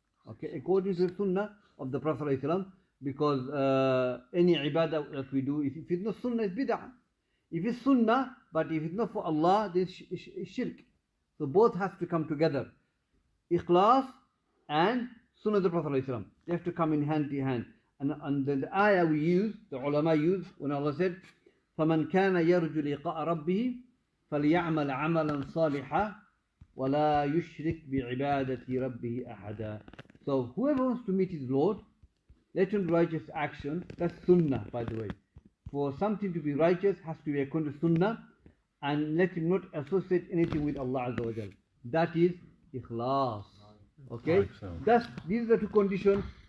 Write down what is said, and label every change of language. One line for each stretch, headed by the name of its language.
English: Okay, according to the Sunnah of the Prophet ﷺ, because any ibadah that we do, if it's not Sunnah, it's bid'ah. If it's Sunnah, but if it's not for Allah, then it's shirk. So both have to come together. Ikhlas and Sunnah of the Prophet ﷺ. They have to come in hand in hand. And the ayah we use, the ulama use, when Allah said,
Arabic: فَمَنْ كَانَ يَرْجُ لِقَاءَ رَبِّهِ فَلْيَعْمَلْ عَمَلًا صَالِحًا وَلَا يُشْرِكْ بِعِبَادَةِ رَبِّهِ أَحَدًا.
English: So whoever wants to meet his Lord, let him do righteous action. That's sunnah, by the way. For something to be righteous has to be according to sunnah, and let him not associate anything with Allah Azza wa Jal. That is ikhlas. Okay? These are the two conditions.